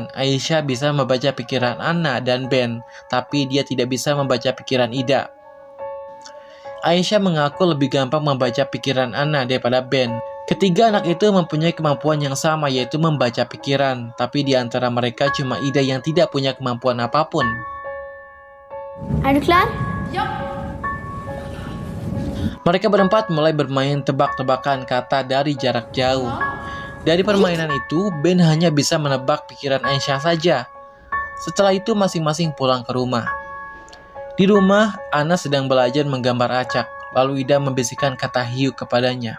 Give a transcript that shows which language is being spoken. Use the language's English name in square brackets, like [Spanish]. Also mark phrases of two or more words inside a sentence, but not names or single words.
[Indonesian] Aisyah bisa membaca pikiran Anna dan Ben, tapi dia tidak bisa membaca pikiran Ida. Aisyah mengaku lebih gampang membaca pikiran Anna daripada Ben. Ketiga anak itu mempunyai kemampuan yang sama, yaitu membaca pikiran, tapi di antara mereka cuma Ida yang tidak punya kemampuan apapun. [Swedish] Är du klar? [Indonesian] Mereka berempat mulai bermain tebak-tebakan kata dari jarak jauh. Dari permainan itu, Ben hanya bisa menebak pikiran Aisyah saja. Setelah itu masing-masing pulang ke rumah. Di rumah, Anna sedang belajar menggambar acak, lalu Ida membisikkan kata hiu kepadanya.